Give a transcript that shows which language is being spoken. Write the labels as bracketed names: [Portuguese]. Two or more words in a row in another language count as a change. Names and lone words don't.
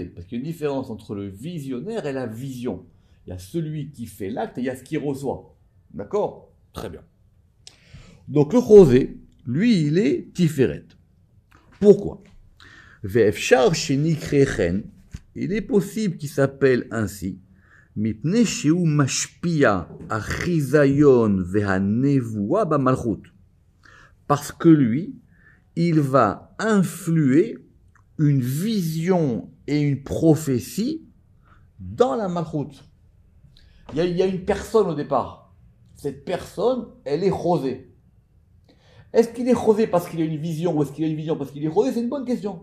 [French] Parce qu'il y a une différence entre le visionnaire et la vision. Il y a celui qui fait l'acte et il y a ce qui reçoit. D'accord? Très bien. Donc le chosé, lui, il est tiferet. Pourquoi? [Hebrew] ואפשר שנקרא־כן, [French] il est possible qu'il s'appelle ainsi, [Hebrew] מפני שהוא משפיע החזיון והנבואה במלכות. [French] Parce que lui, il va influer une vision et une prophétie dans la malchut. Il y a une personne au départ. Cette personne, elle est chosé. Est-ce qu'il est chosé parce qu'il a une vision ou est-ce qu'il a une vision parce qu'il est chosé? C'est une bonne question.